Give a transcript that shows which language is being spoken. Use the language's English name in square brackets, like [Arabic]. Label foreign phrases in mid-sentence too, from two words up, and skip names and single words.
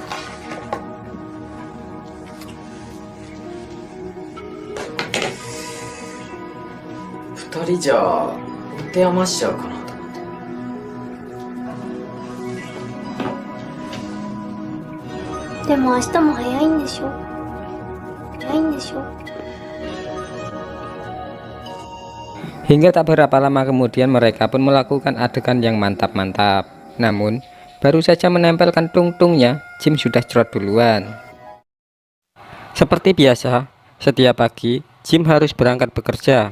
[Japanese] 2 人じゃ持て余しちゃうかな。でも明日も早いんでしょ？早いんでしょ？ [Indonesian] Hingga tak berapa lama kemudian mereka pun melakukan adegan yang mantap-mantap. Namun baru saja menempelkan tungtungnya, Jim sudah cerot duluan. Seperti biasa, setiap pagi Jim harus berangkat bekerja.